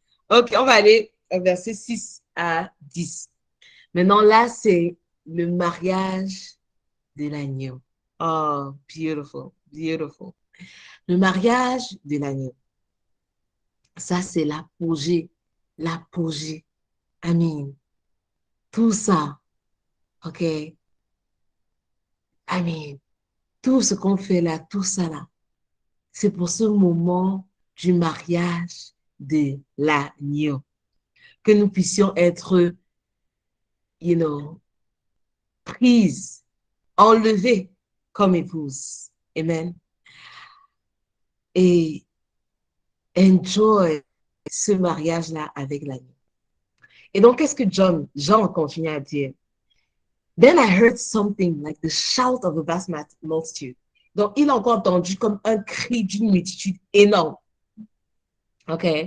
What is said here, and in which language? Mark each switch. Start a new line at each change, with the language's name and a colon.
French: Ok, on va aller au verset 6 à 10. Maintenant, là, c'est le mariage de l'agneau.
English: Oh, beautiful, beautiful.
French: Le mariage de l'agneau. Ça, c'est l'apogée. L'apogée. Amen. Tout ça, OK? Amen. Tout ce qu'on fait là, tout ça là, c'est pour ce moment du mariage de l'agneau. Que nous puissions être,
English: you know,
French: prises, enlevées comme épouse. Amen. Et enjoy ce mariage-là avec l'agneau. Et donc, qu'est-ce que Jean continue à dire?
English: Then I heard something like the shout of a vast multitude.
French: Donc, il a encore entendu comme un cri d'une multitude énorme. OK?